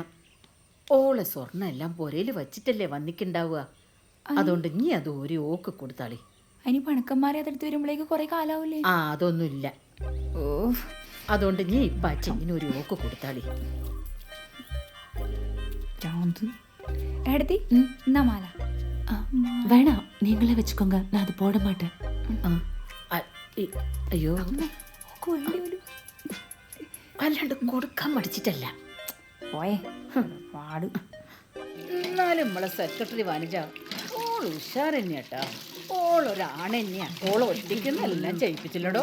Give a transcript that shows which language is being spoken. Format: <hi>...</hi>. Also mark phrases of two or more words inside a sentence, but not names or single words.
<ml>ഓളെ സ്വർണ്ണം എല്ലാം പൊരയിൽ വച്ചിട്ടല്ലേ വന്നിക്കുണ്ടാവുക. അതുകൊണ്ട് നീ അത് ഒരു ഓക്ക് കൊടുത്താളി. അതിന് പണക്കന്മാരെ അതെടുത്ത് വരുമ്പോഴേക്ക് കുറെ കാലാവൂലേ? ആ അതൊന്നുമില്ല. ഓ അതുകൊണ്ട് നീ ഇപ്പം ആ ചെയിന് ഒരു ഓക്ക് കൊടുത്താളി. എടുത്തി എന്നാ മാല.</ml> <ta>வேணாம், நீங்களே வச்சுக்கோங்க, நான் அது போட மாட்டேன்.</ta> <ml>അയ്യോ വേണ്ടി വരും. അല്ലാണ്ട് കൊടുക്കാൻ മടിച്ചിട്ടല്ല. പോയേ പാട്. എന്നാലും നമ്മളെ സെക്രട്ടറി വനിജ ഓൾ ഉഷാർ തന്നെയാട്ടാ. ഓളൊരാണെന്നെയാ. ഓള് ഒറ്റയ്ക്കെന്നെല്ലാം ചെയ്യിപ്പിച്ചില്ലടോ.</ml>